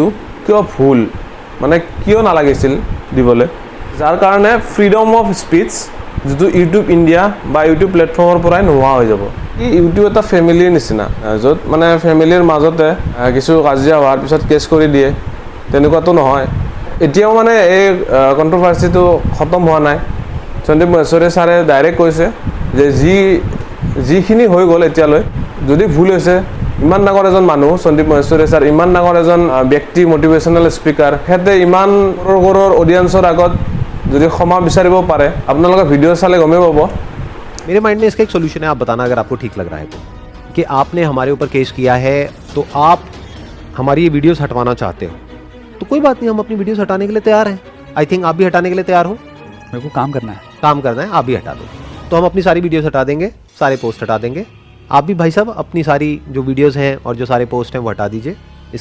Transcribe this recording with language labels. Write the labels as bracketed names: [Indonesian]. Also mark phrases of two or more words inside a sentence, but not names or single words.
[Assamese] কিয় ভুল মানে কিয় নালাগিছিল দিবলৈ যাৰ কাৰণে [English] freedom of speech [Assamese] যিটো ইউটিউব ইণ্ডিয়া বা ইউটিউব প্লেটফৰ্মৰ পৰাই নোহোৱা হৈ যাব ইউটিউব এটা ফেমিলিৰ নিচিনা য'ত মানে ফেমিলিৰ মাজতে কিছু কাজিয়া হোৱাৰ পিছত কেছ কৰি দিয়ে তেনেকুৱাতো নহয় এতিয়াও মানে এই কণ্ট্ৰভাৰ্চিটো খতম হোৱা নাই সন্দীপ মহেশ্বৰী ছাৰে ডাইৰেক্ট কৈছে যে যিখিনি হৈ গ'ল এতিয়ালৈ যদি ভুল হৈছে ইমান ডাঙৰ এজন মানুহ সন্দীপ মহেশ্বৰী ছাৰ ইমান ডাঙৰ এজন ব্যক্তি [English] motivational speaker [Assamese] সিহঁতে ইমান কৰোৰ অডিয়েন্সৰ আগত যদি ক্ষমা বিচাৰিব পাৰে আপোনালোকে ভিডিঅ' চালে গমেই পাব [Hindi] मेरे माइंड में इसका एक सोल्यूशन है आप बताना अगर आपको ठीक लग रहा है तो कि आपने हमारे ऊपर केस किया है तो आप हमारी ये वीडियोस हटवाना चाहते हो तो कोई बात नहीं हम अपनी वीडियोस हटाने के लिए तैयार हैं [English] I think [Hindi] आप भी हटाने के लिए तैयार हो मेरे को काम करना है आप भी हटा दो तो हम अपनी सारी वीडियोस हटा देंगे सारे पोस्ट हटा देंगे आप भी भाई साहब अपनी सारी जो वीडियोस हैं और जो सारे पोस्ट हैं वो हटा दीजिए इस